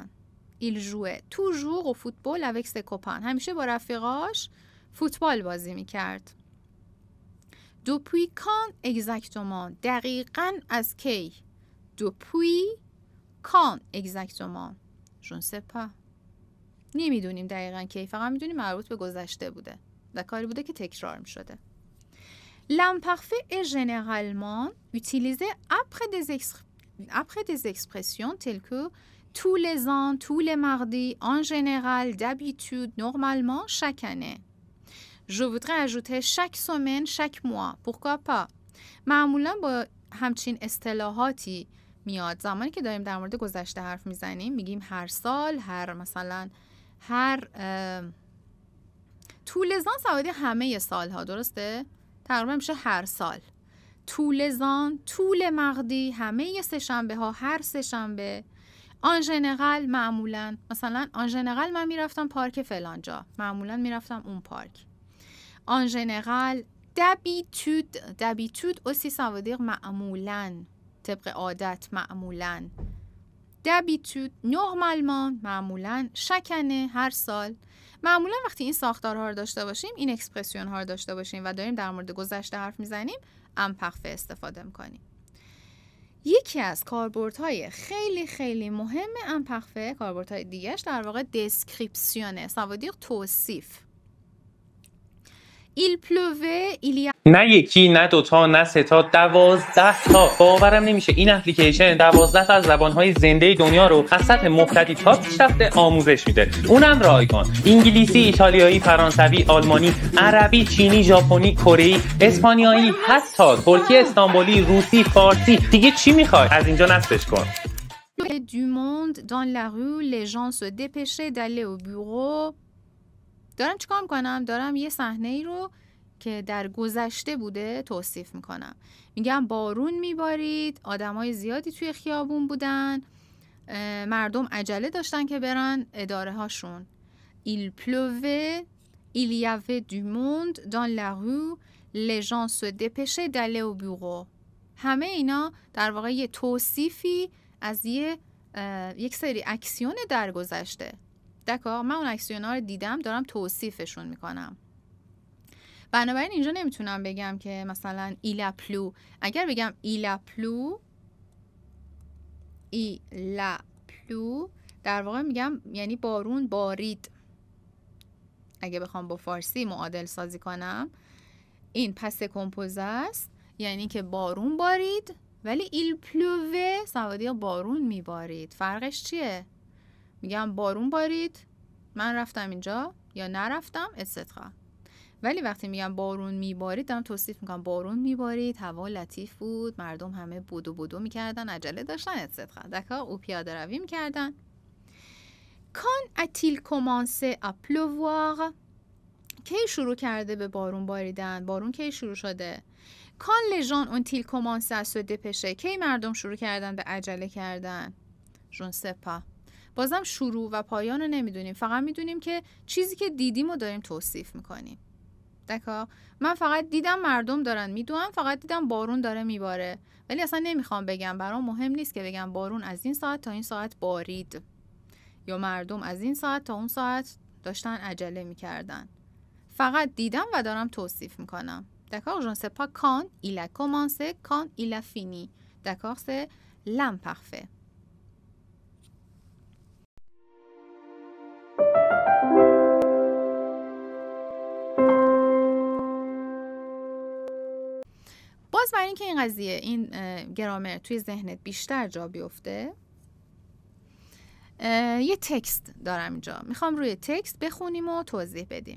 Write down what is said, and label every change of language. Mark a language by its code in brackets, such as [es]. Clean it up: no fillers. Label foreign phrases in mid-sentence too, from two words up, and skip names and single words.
[fr] Il jouait toujours au football avec ses copains. [fa] همیشه با رفیقاش فوتبال بازی میکرد. [fr] Depuis quand exactement? [fa] دقیقاً از کی؟ [fr] Depuis quand exactement? Je ne sais pas. [fa] نمیدونیم دقیقاً کی، فقط میدونیم مربوط به گذشته بوده و کاری بوده که تکرار میشده. [fr] L'imparfait est généralement utilisé après des expressions telles que tous les ans, tous les mardis, en général, d'habitude, normalement, chaque année. Je voudrais ajouter chaque semaine, chaque mois. Pourquoi pas? [fa] معمولا با همچین اصطلاحاتی میاد زمانی که داریم در مورد گذشته حرف میزنیم. میگیم هر سال، هر [fr] tous les ans ça veut dire [fa] همه سالها، درسته؟ تقریبا میشه هر سال. [fr] tous les ans, tous les mardis, [fa] همه سه‌شنبه ها، هر سه‌شنبه. [fr] en général [fa] معمولا، مثلا [fr] en général [fa] من میرفتم پارک فلانجا، معمولا میرفتم اون پارک. [fr] en général, d'habitude aussi ça veut dire [fa] معمولا، طبق عادت، معمولا. [fr] d'habitude normalement، [fa] معمولا، شکنه، هر سال. معمولا وقتی این ساختارها رو داشته باشیم، این اکسپرسیون ها رو داشته باشیم و داریم در مورد گذشته حرف میزنیم، امپرفه استفاده میکنیم. یکی از کاربردهای خیلی خیلی مهم امپرفه، کاربردهای دیگهش در واقع دسکریپسیونه، [fr] ça veut dire توصیف. Il pleuvait il y a [fa] نه یکی، نه دوتا، نه سه تا، 12 تا. باورم نمیشه این اپلیکیشن 12 تا از زبانهای زنده دنیا رو از سطح مبتدی تا پیشرفته آموزش میده. اونم رایگان. انگلیسی، ایتالیایی، فرانسوی، آلمانی، عربی، چینی، ژاپنی، کره‌ای، اسپانیایی، حتی ترکی استانبولی، روسی، فارسی. دیگه چی میخوای؟ از اینجا نصبش کن. [fr] du monde dans la rue les gens se dépêchaient d'aller au bureau. [fa] دارم چیکار میکنم؟ دارم یه صحنه ای رو که در گذشته بوده توصیف میکنم. میگم بارون میبارید، آدمای زیادی توی خیابون بودن، مردم عجله داشتن که برن اداره هاشون. [fr] Il pleuvait, il y avait du monde dans la rue, les gens se dépêchaient d'aller au bureau. [fa] همه اینا در واقع یه توصیفی از یک سری اکسیون در گذشته. دکار، من اون اکسیون ها رو دیدم، دارم توصیفشون میکنم. بنابراین اینجا نمیتونم بگم که مثلا [fr] il a plu. [fa] اگر بگم [fr] il a plu [fa] در واقع میگم یعنی بارون بارید. اگه بخوام با فارسی معادل سازی کنم، این پس کمپوزه است، یعنی که بارون بارید، ولی [fr] il pleuvait [fa] سوادی بارون میبارید. فرقش چیه؟ میگم بارون بارید، من رفتم اینجا یا نرفتم etc. ولی وقتی میگم بارون میبارید دارم توصیف میکنم بارون میبارید، هوا لطیف بود، مردم همه بودو میکردن، عجله داشتن etc. دکار او پیاده روی میکردن. [fr] Quand a-t-il commencé à pleuvoir؟ [fa] کی شروع کرده به بارون باریدن؟ بارون کی شروع شده؟ [fr] Quand les gens ont-ils commencé à se dépêcher؟ [fa] کی مردم شروع کردن به عجله کردن؟ [fr] Je ne sais pas. [fa] بازم شروع و پایان رو نمیدونیم، فقط میدونیم که چیزی که دیدیم رو داریم توصیف میکنیم. دکار، من فقط دیدم مردم دارن میدوئن، فقط دیدم بارون داره میباره، ولی اصلا نمیخوام بگم، برام مهم نیست که بگم بارون از این ساعت تا این ساعت بارید یا مردم از این ساعت تا اون ساعت داشتن عجله میکردن. فقط دیدم و دارم توصیف میکنم. [fr] D'accord, je ne sais pas quand il a commencé, quand il a fini. D'accord, c'est l'imparfait. [fa] باز برای اینکه این قضیه، این گرامر توی ذهنت بیشتر جا بیفته، یه تکست دارم اینجا، میخوام روی تکست بخونیم و توضیح بدیم.